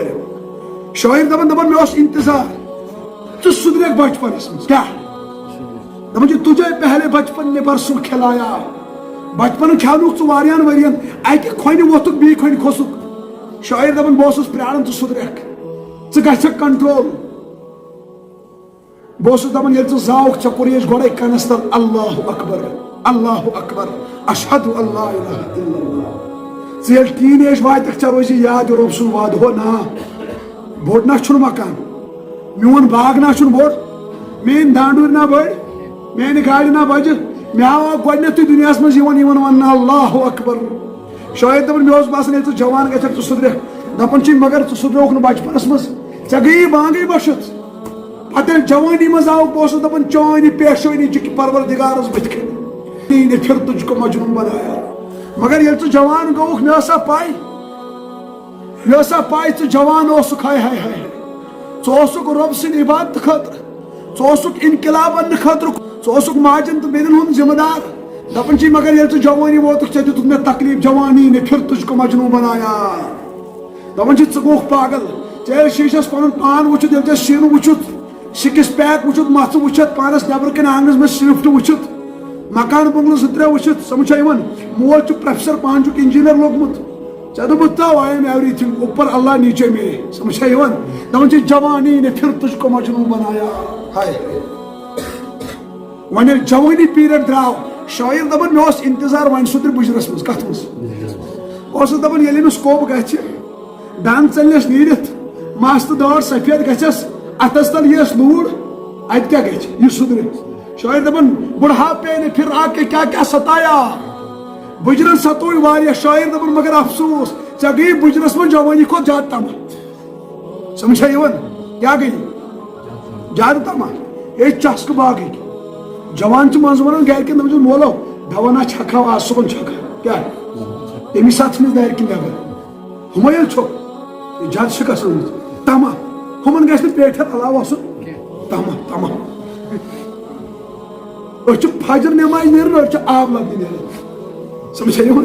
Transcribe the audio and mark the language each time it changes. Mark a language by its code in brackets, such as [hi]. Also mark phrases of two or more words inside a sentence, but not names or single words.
[ks] شاعر دپان مے اوس انتظار ژٕ سُدریک بچپنس منٛز کیٛاہ دپان چھِ [ur] تجھے پہلے بچپن نے برسوں کھلایا. [ks] بچپن کھیونُکھ ژٕ واریاہن ؤرین اکہِ کھۄنہِ ووٚتھُکھ بیٚیہِ کھۄنہِ کھوٚسُکھ. شاعر دپان بہٕ اوسُس پیاران ژٕ سُدریک ژٕ گژھکھ کنٹرول. بہٕ اوسُس دپان ییٚلہِ ژٕ زاوُکھ ژےٚ کوٚرُے گۄڈے کنس تل [ar] اللہ اکبر اللہ اکبر اشہد اللہ الہ الا اللہ. [ks] ژٕ ییٚلہِ ٹیٖن ایج واتکھ ژےٚ روزی یاد رۄب سُنٛد وعدٕ ہو نا بوٚڑ نا چھُنہٕ مکان میون باغ نا چھُنہٕ بوٚڑ میٲنۍ دانڈوٗرۍ نا بٔڑۍ میانہِ گاڑِ نا بجہِ مےٚ آو گۄڈٕنیتھٕے دُنیاہس منٛز یِوان وننہٕ [ar] اللہ اکبر. [ks] شاید دپان مےٚ اوس باسان ییٚلہِ ژٕ جوان گژھکھ ژٕ سُدریکھ دپان چھِ مگر ژٕ سُدریوکھ نہٕ بچپنس منٛز ژےٚ گٔیی بانگٕے بٔشِتھ. پتہٕ ییٚلہِ جوانی منٛز آوُکھ بہٕ اوسُس دپان چانہِ پیشٲنی چھِ پروردگارس بٕتھِ کَنۍ [ur] نے پھر تُجھ کو مجنون بنایا. [ks] مگر ییٚلہِ ژٕ جوان گوٚوُکھ مےٚ ٲسا پاے ژٕ جوان اوسُکھ ہاے ہاے ہاے ژٕ اوسُکھ رۄب سٕنٛدِ عبادتہٕ خٲطرٕ ژٕ اوسُکھ انقلاب اننہٕ خٲطرٕ ژٕ اوسُکھ ماجن تہٕ بیٚنٮ۪ن ہُنٛد ذمہٕ دار. دپان چھِ مگر ییٚلہِ ژٕ جوانی ووتُکھ ژےٚ دِتُکھ مےٚ تکلیٖف [ur] جوانی نے پھر تُجھ کو مجنون بنایا. [ks] دپان چھِ ژٕ گوٚوُکھ پاگل ژےٚ ییٚلہِ شیٖشس پنُن پان وٕچھُتھ ییٚلہِ ژےٚ سیٖنہٕ وٕچھُتھ سِکِس پیک وٕچھُتھ مژھ وٕچھِتھ پانس نیبرٕ کنہِ آنگنس منٛز سوِفٹ وٕچھِتھ مکان بنگلہٕ 2-3 وٕچھِتھ سمجھ چھا یِوان مول چھُ پروفیسر پانہٕ چھُکھ انجیٖنر لوٚگمُت ژےٚ دوٚپُتھ تو [en] I am everything [ur] اوپر اللہ نیچے میں [ks] سمجھ چھا یِوان. دپان چھِ [ur] جوانی نے پھر تُجھ کو مجنون بنایا. [ks] ہاے وۄنۍ ییٚلہِ جوٲنی پیٖریڈ درٛاو شاعر دپان مےٚ اوس انتظار وۄنۍ سُدرِ بُجرس منٛز کتھ منٛز اوسُس دپان ییٚلہِ أمِس کوٚب گژھِ دند ژلنس نیٖرِتھ مس تہٕ دٲر سفید گژھٮ۪س اتھس تل یِیَس لوٗر اتہِ کیٛاہ گژھِ یہِ سُدرِ. شاعر دپان [ur] بُڑھاپے نے پھر آ کے کیا کیا ستایا. [ks] بُجرن ستوے واریاہ. شاعر دپان مگر افسوس ژےٚ گٔیی بُجرس منٛز جوٲنی کھۄتہٕ زیادٕ تما. سمجھ چھا یِوان کیٛاہ گٔیی زیادٕ تما اے چسکہٕ باغٕکۍ. جوان چھِ منٛزٕ ونان گرِکٮ۪ن دپان چھِس مولو دوا نا چھکہا آز صُبحن چھکہا کیٛاہ تمی ساتہٕ ژھٕنِس دارِ کِنۍ نٮ۪بر ہُمے ییٚلہِ چھُکھ زیادٕ چھِ گژھان تما ہُمن گژھِ نہٕ پیٹھٮ۪ن علاوٕ آسُن تما تما. أسۍ چھِ فجر نٮ۪مازِ نیران أسۍ چھِ آب لبنہِ نیران سمجھ چھا یِوان.